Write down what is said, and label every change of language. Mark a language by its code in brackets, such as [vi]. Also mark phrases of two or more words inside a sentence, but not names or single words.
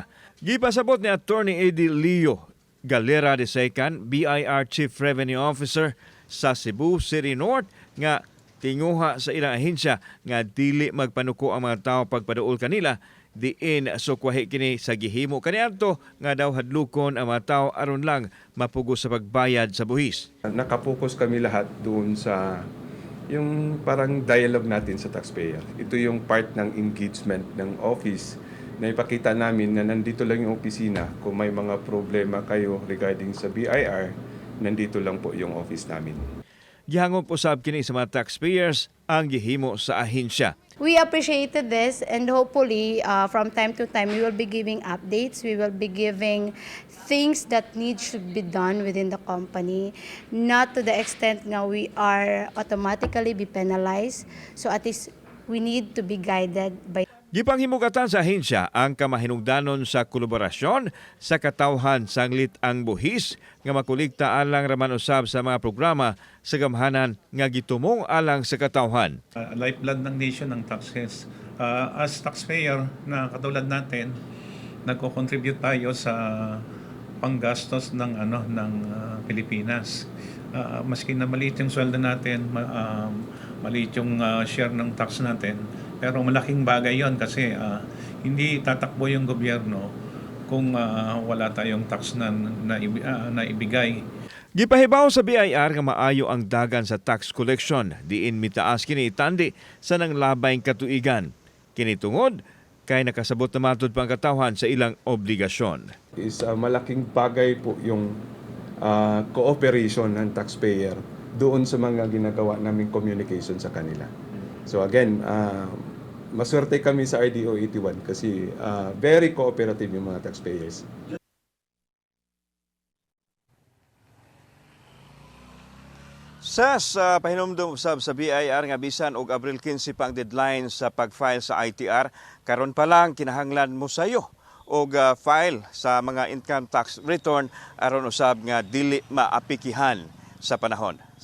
[ceb] Gipasabot ni Attorney Eddie Leo Galera II, BIR [en] Chief Revenue Officer [ceb] sa Cebu City North nga tinguha sa ilang ahensya nga dili magpanuko ang mga tao pagpaduol kanila diin sukwahi kini sa gihimo kaniadto nga daw hadlukon ang mga tao aron lang mapugos sa pagbayad sa buhis. [tl] Nakapokus kami lahat doon sa yung parang dialogue natin sa taxpayer. Ito yung part ng engagement ng office na ipakita namin na nandito lang yung opisina. Kung may mga problema kayo regarding sa BIR, nandito lang po yung office namin. [ceb] Gihangop usab kini sa mga taxpayers ang gihimo sa ahensya. [en] We appreciated this and hopefully from time to time we will be giving updates. We will be giving things that should be done within the company. Not to the extent na we are automatically be penalized. So at least we need to be guided by [ceb] Gipanghimugatan sa ahensya ang kamahinungdanon sa kolaborasyon sa katawhan sanglit ang buhis nga makulikta alang raman usab sa mga programa sa gamhanan nga gitumong alang sa katawhan. [tl] Lifeblood ng nation ng taxes. [en] As taxpayer [tl] na katulad natin, nagko-contribute tayo sa panggastos ng Pilipinas. Maski na maliit yung sweldo natin, maliit yung share ng tax natin, pero malaking bagay yon kasi hindi tatakbo yung gobyerno kung wala tayong tax na ibigay. [ceb] Gipahibaw sa BIR nga maayo ang dagan sa [en] tax collection [ceb] diin mitaas kini itandi sa nanglabayng katuigan. Kini tungod kay nakasabot na matud pang katawhan sa ilang obligasyon. [tl] Is malaking bagay po yung cooperation ng taxpayer doon sa mga ginagawa naming communication sa kanila. So again, maswerte kami sa RDO 81 kasi [en] very cooperative [tl] yung mga taxpayers. [ceb] Sa pahinumdum usab sa BIR nga bisan og Abril 15 pang deadline sa pag-file sa ITR, karon pa lang kinahanglan mo sayo og file sa mga [en] income tax return [ceb] aron usab nga dili maapikihan sa panahon.